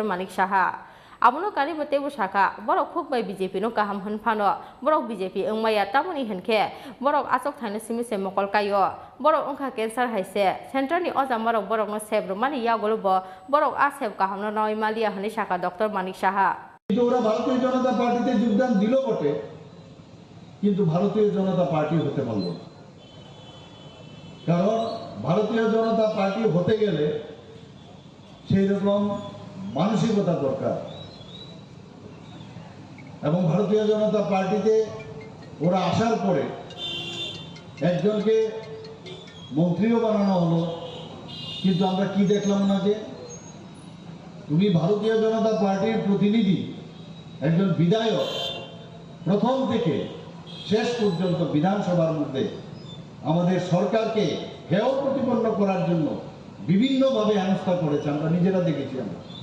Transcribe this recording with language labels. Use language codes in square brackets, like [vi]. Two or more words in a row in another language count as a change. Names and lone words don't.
[trp] Malik Saha abuno kali botebu saka borok khuk bai BJP no kaham hanphano borok BJP engmaya tamuni henke borok asok thane simi se mokol kayo borok ongkha cancer haise center ni ojam borok no sebro mani yagolo borok aseb kaham no noi malia hani saka Dr. Malik Saha [bn] কিন্তু ওরা ভারতীয় জনতা পার্টিতে যোগদান দিল বটে কিন্তু ভারতীয় জনতা পার্টি হতে পারল না কারণ ভারতীয় জনতা পার্টি হতে গেলে সেই রকম মানসিকতা দরকার এবং ভারতীয় জনতা পার্টিতে ওরা আসার পরে একজনকে মন্ত্রীও বানানো হলো কিন্তু আমরা কি দেখলাম না যে উনি ভারতীয় জনতা পার্টির প্রতিনিধি একজন বিধায়ক প্রথম থেকে শেষ পর্যন্ত বিধানসভার মধ্যে আমাদের সরকারকে হেয় প্রতিপন্ন করার জন্য বিভিন্নভাবে হেনস্থা করেছে আমরা নিজেরা দেখেছি আমরা